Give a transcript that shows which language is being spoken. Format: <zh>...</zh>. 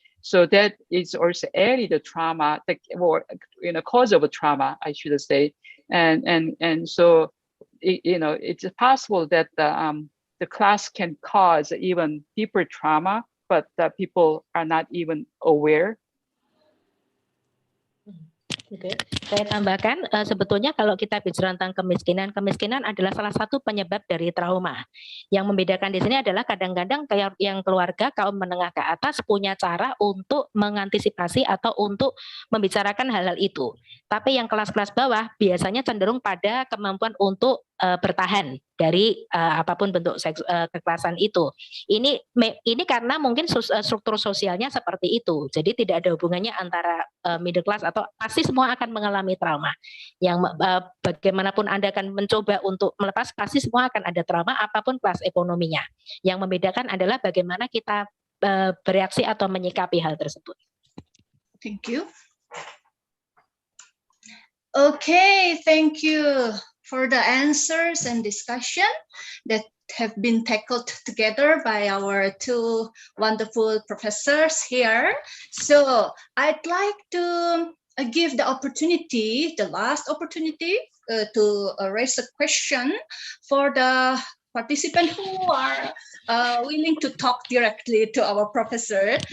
<en>So that is also added trauma, or cause of a trauma, I should say, and so. It's possible that the class can cause even deeper trauma, but people are not even aware.</en> <id>Oke. Saya tambahkan, sebetulnya kalau kita bicara tentang kemiskinan adalah salah satu penyebab dari trauma. Yang membedakan di sini adalah kadang-kadang yang keluarga kaum menengah ke atas punya cara untuk mengantisipasi atau untuk membicarakan hal-hal itu. Tapi yang kelas-kelas bawah biasanya cenderung pada kemampuan untuk bertahan dari apapun bentuk kekerasan itu. Ini karena mungkin struktur sosialnya seperti itu. Jadi tidak ada hubungannya antara middle class atau pasti semua akan mengalami trauma. Yang bagaimanapun Anda akan mencoba untuk melepas, pasti semua akan ada trauma apapun kelas ekonominya. Yang membedakan adalah bagaimana kita bereaksi atau menyikapi hal tersebut.</id> <en>Thank you. Okay, thank you for the answers and discussion that have been tackled together by our two wonderful professors here. So I'd like to give the opportunity, the last opportunity, to raise a question for the participants who are willing to talk directly to our professor.</en>